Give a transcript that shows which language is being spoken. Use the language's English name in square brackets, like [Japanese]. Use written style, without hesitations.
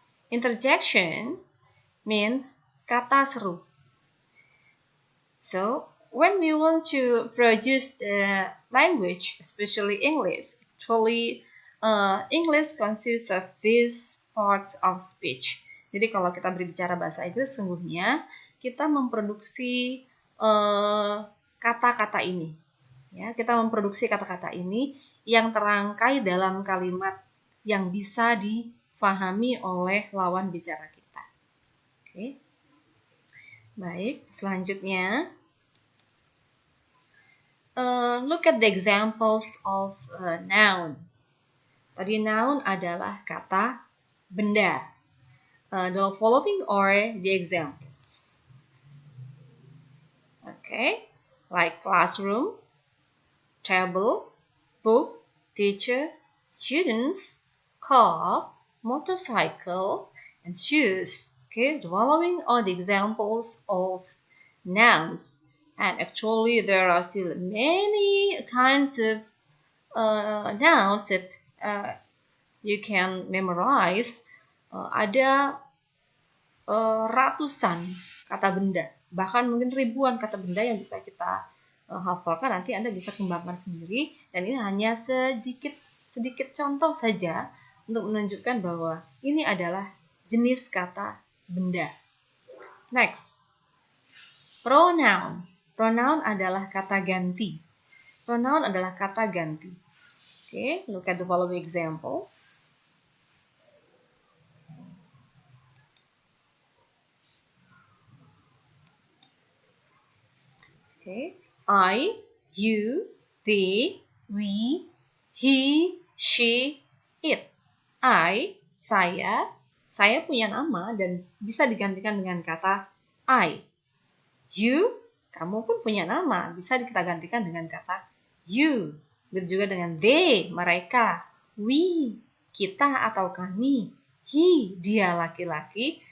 [English] Interjection means [Indonesian] kata seru. [English] So, when we want to produce the language, especially English, actually English consists of these parts of speech. [Indonesian] Jadi kalau kita berbicara bahasa Inggris, sungguhnya kita memproduksi kata-kata ini. Ya, kita memproduksi kata-kata ini yang terangkai dalam kalimat yang bisa difahami oleh lawan bicara kita. Oke. Baik, selanjutnya [English] look at the examples of noun. [Indonesian] Tadi noun adalah kata benda. [English] The following are the examples. Okay, like classroom, table, book, teacher, students, car, motorcycle, and shoes. Okay, the following are the examples of nouns. And actually, there are still many kinds of nouns that you can memorize. [Indonesian] Ada ratusan kata benda, bahkan mungkin ribuan kata benda yang bisa kita hafalkan. Nanti Anda bisa kembangkan sendiri. Dan ini hanya sedikit contoh saja untuk menunjukkan bahwa ini adalah jenis kata benda. Next, pronoun. Pronoun adalah kata ganti. Pronoun adalah kata ganti. [English] Okay, look at the following examples. Okay, I, you, they, we, he, she, it. [Indonesian] I, saya punya nama dan bisa digantikan dengan kata I. You, kamu pun punya nama, bisa kita gantikan dengan kata you. Begitu juga dengan they, mereka. We, kita atau kami. He, dia laki-laki.